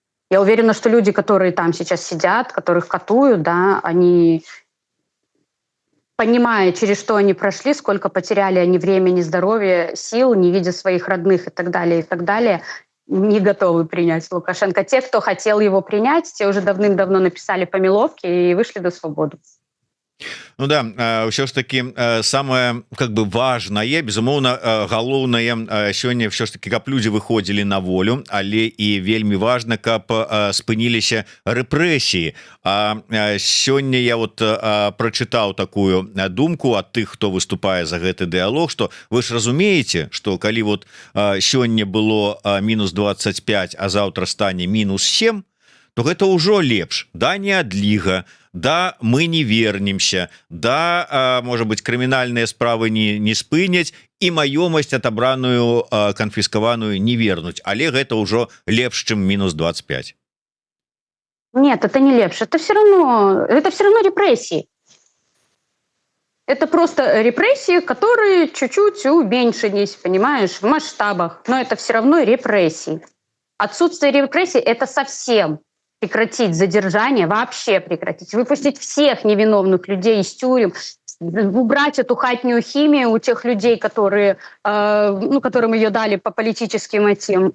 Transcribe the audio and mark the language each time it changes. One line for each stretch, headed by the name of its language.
Russian: Я уверена, что люди, которые там сейчас сидят, которых катуют, да, они, понимая, через что они прошли, сколько потеряли они времени, здоровья, сил, не видя своих родных и так далее, не готовы принять Лукашенко. Те, кто хотел его принять, те уже давным-давно написали помиловки и вышли на свободу.
Belarusian: Ну да, ўсё ж таки
Russian: самое как бы важное,
Belarusian: безумоўна, галоўнае сёння все ж таки, каб людзі выходзілі на волю, але і вельмі важна, каб спыніліся рэпрэсіі. А сёння я вот прачытаў такую думку ад тых, хто выступае за гэты дыялог, што вы ж разумееце, што калі вот сёння было мінус 25, а заўтра стане мінус 7, то гэта ўжо лепш, да, не адліга, да, мы не вернемся, да, можа быть, крымінальныя справы не спыняць і маёмасць атабраную, канфіскаваную не вернуць, але гэта ўжо лепш, чым мінус 25.
Russian: Нет, это не лепш, это все равно репрессии. Это просто репрессии, которые чуть-чуть уменьшились, понимаешь, в масштабах, но это все равно репрессии. Отсутствие репрессий – это совсем прекратить задержание, вообще прекратить, выпустить всех невиновных людей из тюрем, убрать эту хатнюю химию у тех людей, которые, которым ее дали по политическим мотивам.